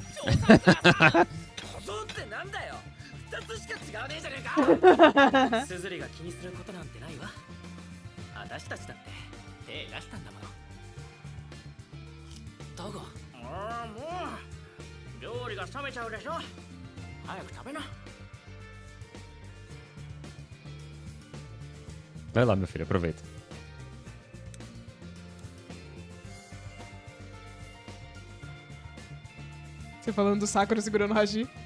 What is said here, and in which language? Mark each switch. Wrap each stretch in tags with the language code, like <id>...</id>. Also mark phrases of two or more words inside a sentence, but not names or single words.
<ja>小僧ってなんだよ。2つしか違わねえじゃねえか。スズリが気にすることなんてないわ。私たちだって手出したんだもの。だが、ああもう料理が冷めちゃうでしょ。早く食べな。</ja> <pt>Vai lá, meu filho, aproveita. Você falando do Sakura segurando o Haji.</pt>